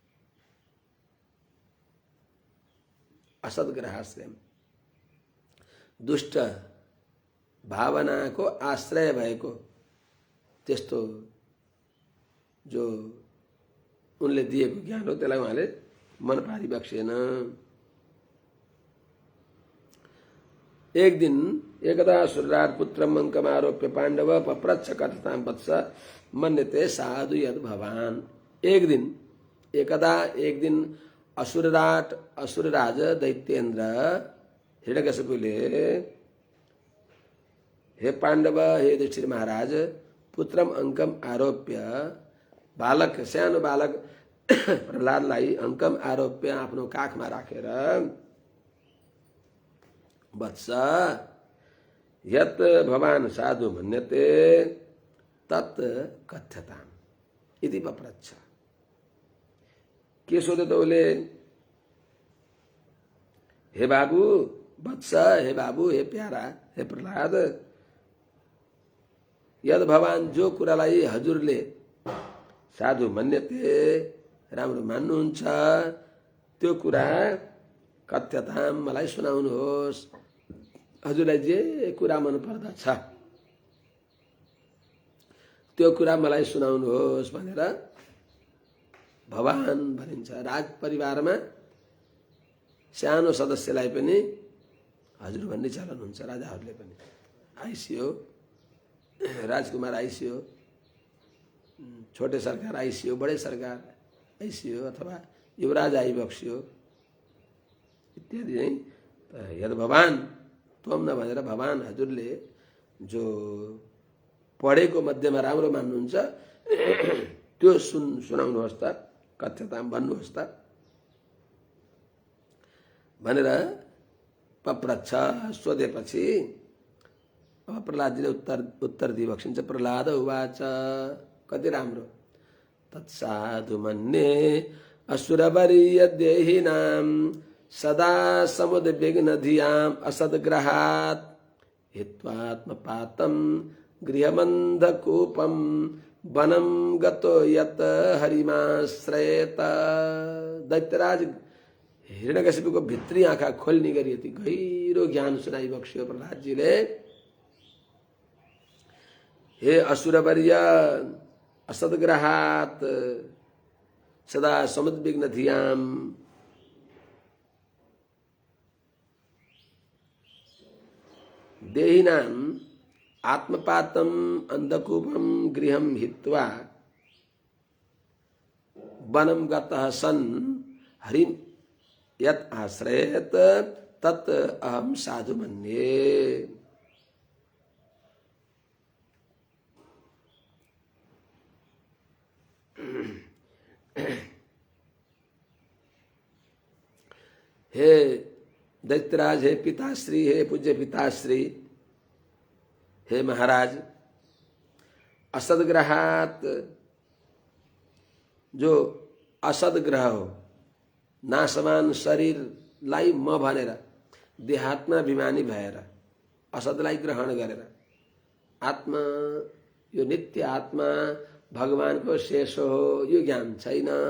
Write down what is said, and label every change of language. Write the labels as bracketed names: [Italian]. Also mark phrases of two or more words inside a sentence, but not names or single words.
[Nepali] असद्ग्रहाश्रयम, दुष्ट भावनाको आश्रय भएको त्यस्तो जो उनले दिएको ज्ञान हो त्यसलाई उहाँले मन पारिबक्सेन। एक दिन [Sanskrit] एकदा सुरराट पुत्रम अङ्कमारोप्य पाण्डव पप्रच्छ कथतां वत्स मन्यते साधु यद भवान। [Nepali] एक दिन असुरराज दैत्येन्द्र हिरण्यकशिपुले, हे पाण्डव, हे युधिष्ठिर महाराज, [Sanskrit] पुत्रम अङ्कम आरोप्य, [Nepali] बालक सानो बालक प्रहलादलाई [Sanskrit] अङ्कम आरोप्य [Nepali] आफ्नो काखमा राखेर, [Sanskrit] वत्स यत भवान साधु मन्यते तत् कथ्यताम् इति पप्रच्छ। [Nepali] के सोध्यो त उसले? हे बाबु वत्स, हे बाबु, हे प्यारा, हे प्रहलाद, [Sanskrit] यद भवान [Nepali] जो कुरालाई हजुरले [Sanskrit] साधु मन्यते [Nepali] राम्रो मान्नुहुन्छ त्यो कुरा कथ्यताम् मलाई सुनाउनुहोस्। हजुरलाई जे कुरा मन पर्दछ त्यो कुरा मलाई सुनाउनुहोस् भनेर भवान भनिन्छ। राज परिवारमा सानो सदस्यलाई पनि हजुर भन्ने चलन हुन्छ। राजाहरूले पनि आइसियो, राजकुमार आइसियो, छोटे सरकार आइसियो, बडे सरकार आइसियो, अथवा युवराज आइबक्सियो इत्यादि नै [Sanskrit] यद भवान त्वम न [Nepali] भनेर भवान हजुरले जो पढेको मध्येमा राम्रो मान्नुहुन्छ त्यो सुनाउनुहोस् त, कथ्यताम भन्नुहोस् त भनेर पप्रच्छ सोधेपछि अब प्रहलादजीले उत्तर दिइबक्सिन्छ। [Sanskrit] प्रहलाद उवाच, [Nepali] कति राम्रो, [Sanskrit] तत्साधु मन्ये असुरवरीय देहिनां सदा समुद्विग्न धियाम् असद्ग्रहात् हित्वात्मपातं गृहमन्धकूपं वनं गतो यत हरिमाश्रयेत। [Nepali] दैत्यराज हिरण्यकशिपु को भित्री आँखा खोल्ने गरी यति गहिरो ज्ञान सुनाई बक्स्यो प्रहलादजीले। [Sanskrit] हे असुरवर्य असद्ग्रहात् सदा समुद्विग्न धियाम् देहिनाम् आत्मपातम् अंधकूपं गृहं हित्वा वनं गतः सन् हरिं यत् आश्रयेत तत् अहं साधु मन्ये। [Nepali] हे दैत्यराज, हे पिताश्री, हे पूज्य पिताश्री, हे महाराज, असदग्रहात जो असदग्रह हो नासमान शरीरलाई म भनेर देहात्मा अभिमानी भएर असदलाई ग्रहण गरेर आत्मा यो नित्य आत्मा भगवानको शेष हो यो ज्ञान छैन।